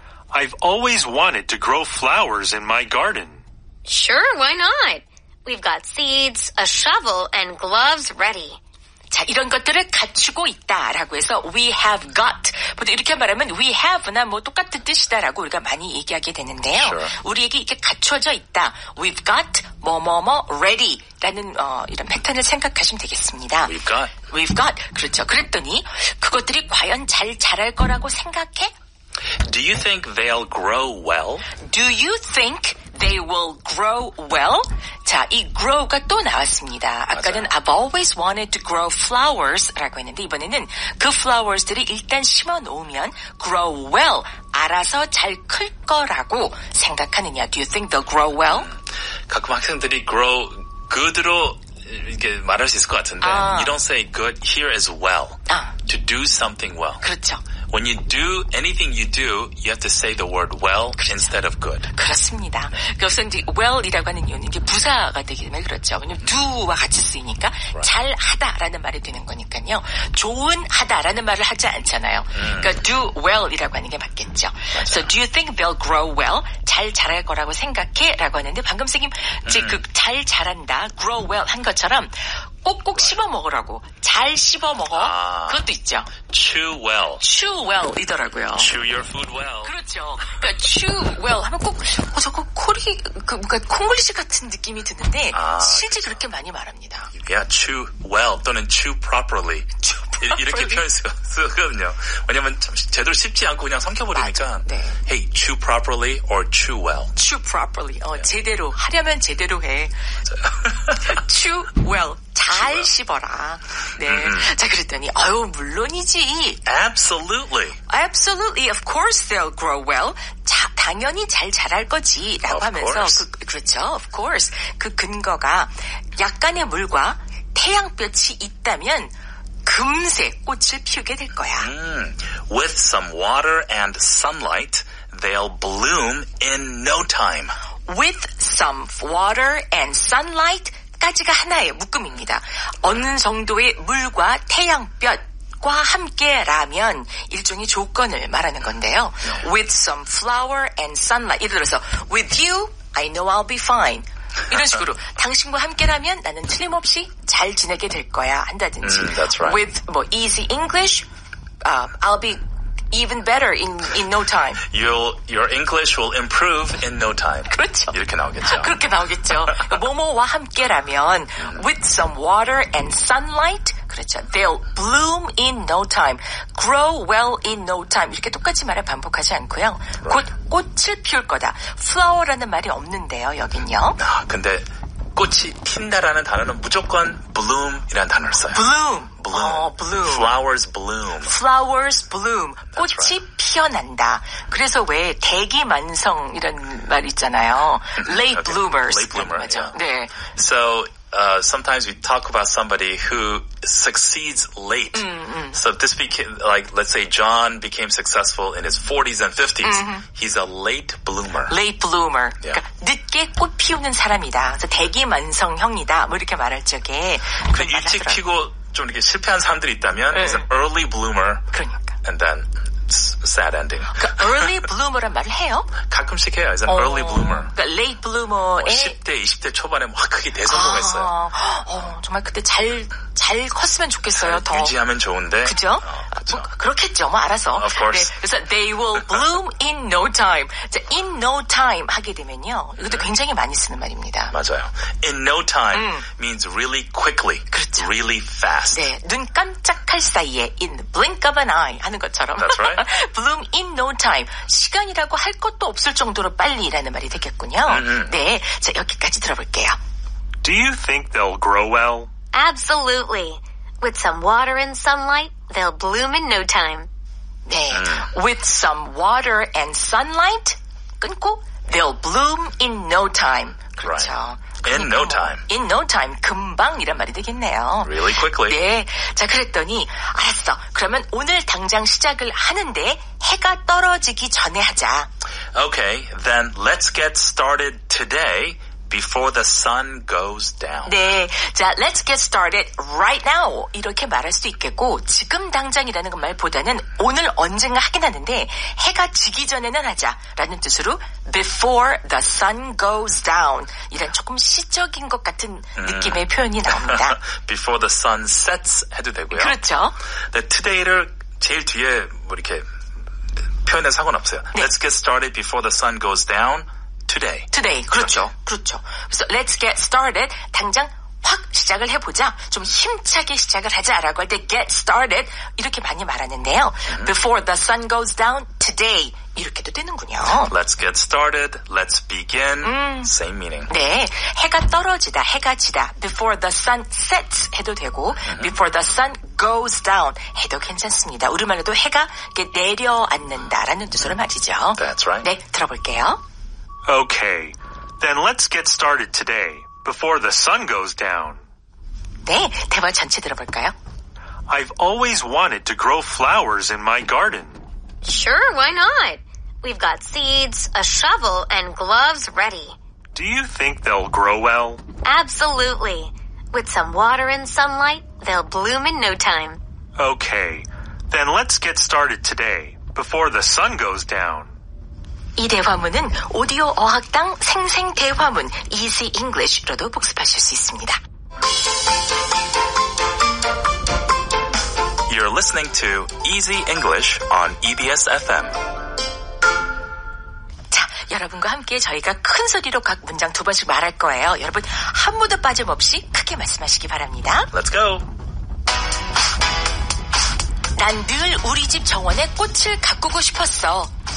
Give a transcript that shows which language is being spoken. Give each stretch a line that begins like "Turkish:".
English: I've always wanted to grow flowers in my garden. Sure, why not? We've got seeds, a shovel, and gloves ready.
Korean: 자, 이런 것들을 갖추고 있다라고 해서
English: we have got.
Korean: 보통 이렇게 말하면
English: we have
Korean: 나 뭐 똑같은 뜻이다라고 우리가 많이 얘기하게 되는데요.
English: Sure.
Korean: 우리에게 이렇게 갖춰져 있다.
English: We've got
Korean: 뭐뭐뭐 ready라는 이런 패턴을 생각하시면 되겠습니다.
English: We've got.
Korean: 그렇죠. 그랬더니 그것들이 과연 잘 자랄 거라고 생각해?
English: Do you think they'll grow well? Do you think they will grow well?
Korean: 자, 이 grow가 또 나왔습니다. 아까는 맞아요.
English: I've always wanted to grow flowers
Korean: 라고 했는데 이번에는 그 flowers들이 일단 심어 놓으면
English: grow well,
Korean: 알아서 잘 클 거라고 생각하느냐?
English: Do you think they'll grow well?
Korean: 가끔 학생들이
English: grow good로
Korean: 이렇게 말할 수 있을 것 같은데
English: You don't say good here as well. To do something well.
Korean: 그렇죠.
English: When you do anything you do, you have to say the word well instead of good.
Korean: 그렇습니다. 그래서 이제 well이라고 하는 이유는 이제 부사가 되기 때문에 그렇죠. 왜냐면 do와 같이 쓰이니까 잘하다라는 말이 되는 거니까요. 좋은 하다라는 말을 하지 않잖아요. 그러니까 do well이라고 하는 게 맞겠죠.
English: So do you think they'll grow well?
Korean: 잘 자랄 거라고 생각해?라고 하는데 방금 선생님 이제 그 잘 자란다,
English: grow well
Korean: 한 것처럼 꼭꼭 씹어 먹으라고. 잘 씹어 먹어. 그것도 있죠.
English: Chew well. Chew well이더라고요. Chew your food well.
Korean: 그렇죠. 그러니까
English: chew well
Korean: 하면 꼭 저거 뭔가 콩글리시 같은 느낌이 드는데 실제 그렇게 많이 말합니다.
English: Yeah, chew well 또는 chew properly. Chew
Korean: 이렇게 표현 쓰거든요. 왜냐면 참 제대로 씹지 않고 그냥 삼켜버리니까. 네.
English: Hey, chew properly or chew well. Chew properly.
Korean: 제대로 하려면 제대로 해.
English: Chew well.
Korean: 잘 씹어라. 네. 자, 그랬더니, 물론이지.
English: Absolutely. Absolutely. Of course they'll grow well.
Korean: 당연히 잘 자랄 거지. 라고 하면서, 그렇죠.
English: Of course.
Korean: 그 근거가 약간의 물과 태양볕이 있다면 금세 꽃을 피우게 될 거야.
English: With some water and sunlight, they'll bloom in no time. With some water and sunlight,
Korean: 까지가 하나의 묶음입니다. 어느 정도의 물과 태양볕과 함께라면 일종의 조건을 말하는 건데요.
English: With some flower and sunlight.
Korean: 예를 들어서
English: with you, I know I'll be fine.
Korean: 이런 식으로 당신과 함께라면 나는 틀림없이 잘 지내게 될 거야 한다든지.
English: That's right. With easy English, I'll be even better in no time. Your English will improve in no time.
Korean: 그렇죠. 이렇게 나오겠죠. 그렇게 나오겠죠. 뭐뭐와 함께라면
English: with some water and sunlight.
Korean: 그렇죠.
English: They'll bloom in no time. Grow well in no time.
Korean: 이렇게 똑같이 말을 반복하지 않고요. 곧 꽃을 피울 거다. flower라는 말이 없는데요. 여긴요. 근데 꽃이 핀다라는 단어는 무조건 bloom이라는 단어를 써요.
English: bloom. bloom. Flowers bloom. Flowers bloom.
Korean: 꽃이
English: right.
Korean: 피어난다. 그래서 왜 대기만성 이런 말 있잖아요.
English: Late bloomers. Late bloomer.
Korean: 맞아.
English: Yeah.
Korean: 네.
English: So sometimes we talk about somebody who succeeds late. So this became, like, let's say John became successful in his 40s and 50s. He's a late bloomer. Late bloomer. Yeah.
Korean: 그러니까 늦게 꽃 피우는 사람이다. 그래서 대기만성형이다. 뭐 이렇게 말할 적에. 근데 일찍 피고 좀 이렇게 실패한 사람들이 있다면
English: he's an early bloomer.
Korean: 그러니까.
English: And then sad ending.
Korean: 그러니까
English: early bloomer
Korean: 란 말을 해요? 가끔씩 해요.
English: He's an early bloomer.
Korean: 그러니까
English: late bloomer
Korean: 의 10대, 20대 초반에 막 크게 대성공했어요. 정말 그때 잘 컸으면 좋겠어요. 더 유지하면 좋은데. 그죠? 그렇죠. 그렇겠죠. 뭐 알아서.
English: Of course.
Korean: 네, 그래서
English: they will bloom in no time.
Korean: 자,
English: in no time
Korean: 하게 되면요. 이것도 굉장히 많이 쓰는 말입니다. 맞아요.
English: In no time means really quickly.
Korean: 그렇죠.
English: Really fast.
Korean: 네, 눈 깜짝할 사이에
English: in the blink of an eye
Korean: 하는 것처럼.
English: That's right. bloom in no time.
Korean: 시간이라고 할 것도 없을 정도로 빨리라는 말이 되겠군요. 네, 자 여기까지 들어볼게요.
English: Do you think they'll grow well? Absolutely. With some water and sunlight, they'll bloom in no time. 네, with some water and sunlight
Korean: 끊고
English: they'll bloom in no time.
Korean: 그렇죠.
English: Right. In no time. In no time.
Korean: 금방이란 말이 되겠네요.
English: Really quickly.
Korean: 네. 자, 그랬더니 알았어. 그러면 오늘 당장 시작을 하는데 해가 떨어지기 전에 하자.
English: Okay, then let's get started today before the sun goes down.
Korean: 네.
English: 자, let's get started right now.
Korean: 이렇게 말할 수 있겠고 지금 당장이라는 말보다는 오늘 언젠가 하긴 하는데 해가 지기 전에는 하자라는 뜻으로
English: before the sun goes down.
Korean: 이런 조금 시적인 것 같은 느낌의 표현이 나옵니다.
English: Before the sun sets
Korean: 해도 되고요. 그렇죠. 네, today를 제일 뒤에 뭐 이렇게 표현에 상관없어요. 네.
English: Let's get started before the sun goes down. Today.
Korean: 그렇죠. 그렇죠. 그래서
English: let's get started.
Korean: 당장 확 시작을 해보자. 좀 힘차게 시작을 하자라고 할 때
English: get started
Korean: 이렇게 많이 말하는데요.
English: Before the sun goes down today
Korean: 이렇게도 되는군요.
English: Let's get started. Let's begin. Same meaning.
Korean: 네, 해가 떨어지다, 해가 지다. Before the sun sets 해도 되고 Before the sun goes down 해도 괜찮습니다. 우리말로도 해가 이렇게 내려앉는다라는 뜻으로 말이죠.
English: That's right.
Korean: 네, 들어볼게요.
English: Okay, then let's get started today, before the sun goes down.
Korean: 네, 대화 전체 들어볼까요?
English: I've always wanted to grow flowers in my garden. Sure, why not? We've got seeds, a shovel, and gloves ready. Do you think they'll grow well? Absolutely. With some water and sunlight, they'll bloom in no time. Okay, then let's get started today, before the sun goes down.
Korean: 이 대화문은 오디오 어학당 생생 대화문 Easy English로도 복습하실 수 있습니다.
English: You're listening to Easy English on EBS FM.
Korean: 자, 여러분과 함께 저희가 큰 소리로 각 문장 2번씩 말할 거예요. 여러분 한 번도 빠짐없이 크게 말씀하시기 바랍니다.
English: Let's go.
Korean: 난 늘 우리 집 정원에 꽃을 가꾸고 싶었어.